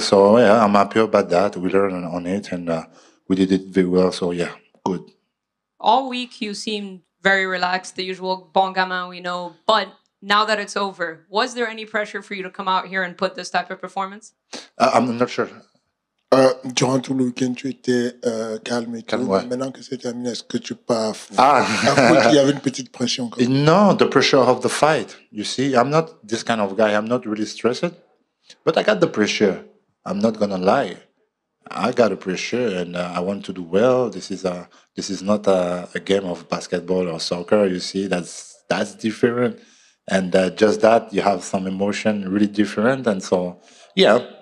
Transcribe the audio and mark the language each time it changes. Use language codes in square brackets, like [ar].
[en] So yeah, I'm happy about that. We learned on it, and we did it very well. So yeah, good. All week you seemed very relaxed, the usual [fr] bon gamin [en] we know. But now that it's over, was there any pressure for you to come out here and put this type of performance? I'm not sure. [fr] Durant tout le week-end, tu étais calme et tout. Ouais. Maintenant que c'est terminé, est-ce que tu pars Ah. Il y avait une petite pression. Quand même. [en] No, the pressure of the fight. You see, I'm not this kind of guy. I'm not really stressed, but I got the pressure. I'm not gonna lie. I got a pressure, and I want to do well. This is not a game of basketball or soccer. You see, that's different, and just that you have some emotion really different, and so yeah.